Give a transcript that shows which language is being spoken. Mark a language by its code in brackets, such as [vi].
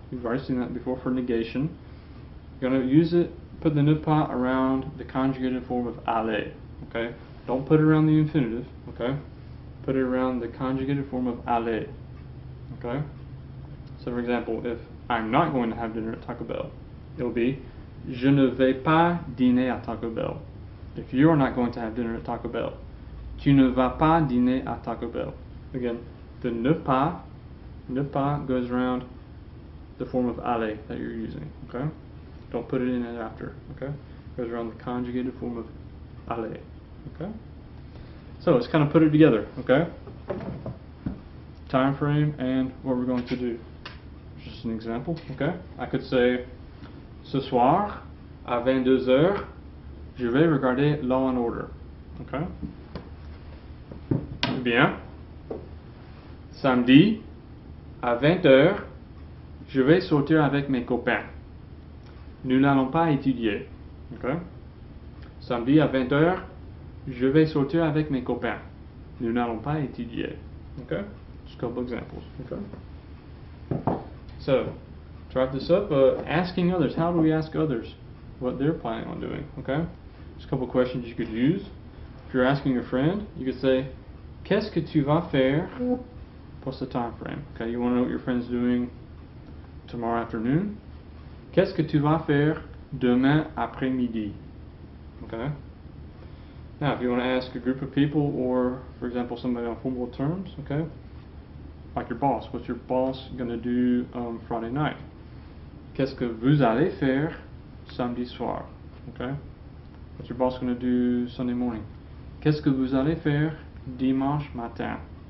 [en] You've already seen that before for negation. You're going to use it, put the ne pas around the conjugated form of aller. Okay? Don't put it around the infinitive. Okay? Put it around the conjugated form of aller. Okay? So for example, if I'm not going to have dinner at Taco Bell, it will be [fr] Je ne vais pas dîner à Taco Bell. [en] If you're not going to have dinner at Taco Bell. [fr] Tu ne vas pas dîner à Taco Bell. [en] Again, the ne pas goes around the form of aller that you're using, okay? Don't put it in it after, okay? Goes around the conjugated form of aller, okay? So let's kind of put it together, okay? Time frame and what we're going to do. Just an example, okay? I could say, [fr] ce soir, à 22h, je vais regarder [en] Law and Order, okay? [fr] Bien. Samedi, à 20h, je vais sortir avec mes copains. Nous n'allons pas étudier. Okay? Samedi à 20h, je vais sortir avec mes copains. Nous n'allons pas étudier. [en] Okay? Just a couple examples. Okay? So, to wrap this up, asking others. How do we ask others what they're planning on doing? Okay? Just a couple questions you could use. If you're asking a friend, you could say, [fr] qu'est-ce que tu vas faire? [en] Plus the time frame. Okay, you want to know what your friend's doing tomorrow afternoon. [fr] Qu'est-ce que tu vas faire demain après-midi? [en] Okay. Now, if you want to ask a group of people, or for example, somebody on formal terms, okay, like your boss, what's your boss going to do Friday night? [fr] Qu'est-ce que vous allez faire samedi soir? [en] Okay. What's your boss going to do Sunday morning? [fr] Qu'est-ce que vous allez faire dimanche matin?